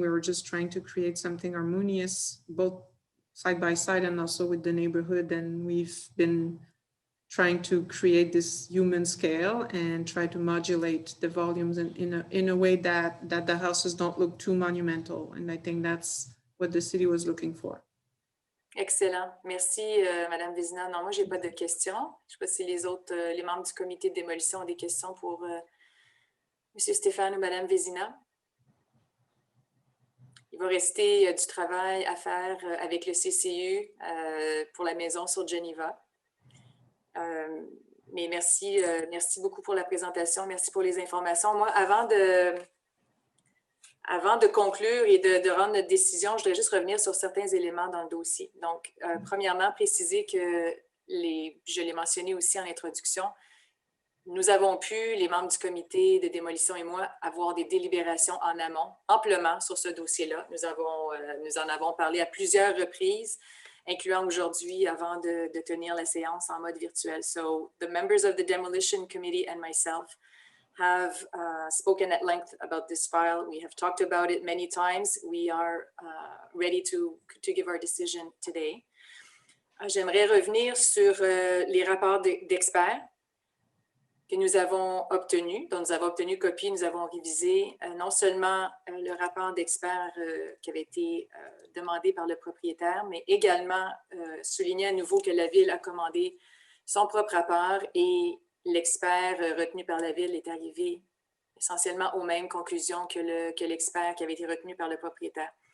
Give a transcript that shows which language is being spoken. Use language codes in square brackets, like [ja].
[en] We were just trying to create something harmonious, both side by side and also with the neighborhood. And we've been trying to create this human scale and try to modulate the volumes in a way that the houses don't look too monumental. And I think that's what the city was looking for. [fr] Excellent. Merci, Madame Vézina. Non, moi, je n'ai pas de questions. Je ne sais pas si les membres du comité de démolition ont des questions pour Monsieur Stéphane ou Madame Vézina. Il va rester du travail à faire avec le CCU pour la maison sur Geneva. Mais merci beaucoup pour la présentation. Merci pour les informations. Moi, avant de conclure et de rendre notre décision, je voudrais juste revenir sur certains éléments dans le dossier. Donc, premièrement, préciser que, je l'ai mentionné aussi en introduction, nous avons pu, les membres du comité de démolition et moi, avoir des délibérations en amont, amplement sur ce dossier-là. Nous en avons parlé à plusieurs reprises, incluant aujourd'hui avant de tenir la séance en mode virtuel. [en] So, the members of the Demolition Committee and myself have spoken at length about this file. We have talked about it many times. We are ready to give our decision today. [fr] J'aimerais revenir sur les rapports d'experts que nous avons obtenu, dont nous avons obtenu copie, nous avons révisé non seulement le rapport d'experts qui avait été demandé par le propriétaire, mais également souligner à nouveau que la Ville a commandé son propre rapport et l'expert retenu par la Ville est arrivé essentiellement aux mêmes conclusions que l'expert qui avait été retenu par le propriétaire.